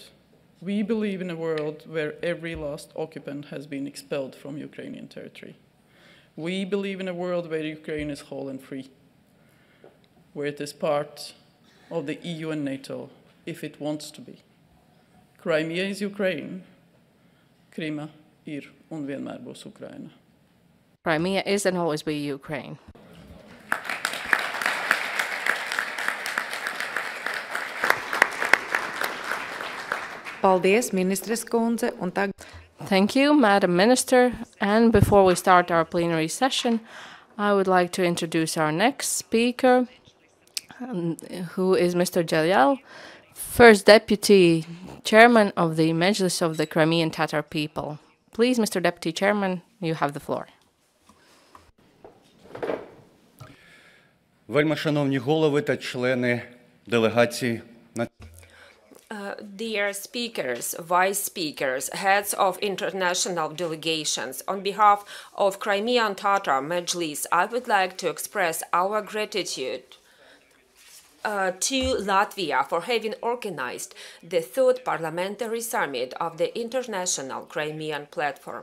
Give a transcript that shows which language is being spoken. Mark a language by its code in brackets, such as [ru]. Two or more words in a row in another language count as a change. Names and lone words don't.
[en] We believe in a world where every last occupant has been expelled from Ukrainian territory. We believe in a world where Ukraine is whole and free, where it is part of the EU and NATO, if it wants to be. Crimea is Ukraine. [lv] Krima ir un vienmēr būs Ukraina. [en] Crimea is and always be Ukraine. [lv] Paldies, ministres kundze, un tagad. [en] Thank you, Madam Minister. And before we start our plenary session, I would like to introduce our next speaker, who is Mr. Jalal, First Deputy Chairman of the Mērķis of the Crimean Tatar people. Please, Mr. Deputy Chairman, you have the floor. [uk] Вельми шановні голови та члени делегації. [en] Dear speakers, vice speakers, heads of international delegations, on behalf of Crimean Tatar Majlis, I would like to express our gratitude to Latvia for having organized the Third Parliamentary Summit of the International Crimea Platform.